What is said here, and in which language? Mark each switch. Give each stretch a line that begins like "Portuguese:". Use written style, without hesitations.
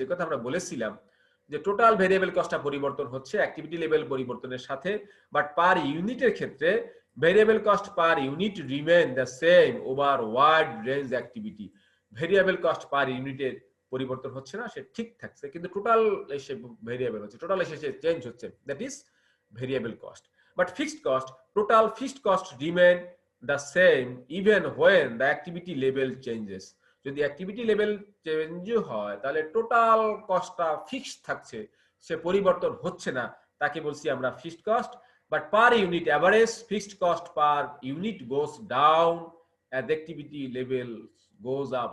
Bangla: যে কথা আমরা বলেছিলাম যে টোটাল ভেরিয়েবল কস্টটা পরিবর্তন হচ্ছে অ্যাক্টিভিটি লেভেল পরিবর্তনের সাথে, বাট পার ইউনিটের ক্ষেত্রে
English: Variable cost per unit remain the same over wide range activity.
Bangla: Variable cost per ইউনিটের পরিবর্তন হচ্ছে না, সে ঠিক থাকছে, কিন্তু টোটাল এসে ভেরিয়েবল হচ্ছে, টোটাল এসে চেঞ্জ হচ্ছে, that is variable cost.
English: But fixed cost, total fixed cost remain the same even when the activity level changes.
Bangla: যদি অ্যাক্টিভিটি লেভেল চেঞ্জ হয় তাহলে টোটাল কস্টটা ফিক্সড থাকছে, সে পরিবর্তন হচ্ছে না, তাকে বলছি আমরা fixed cost.
English: But per unit average fixed cost per unit goes down as activity level goes up.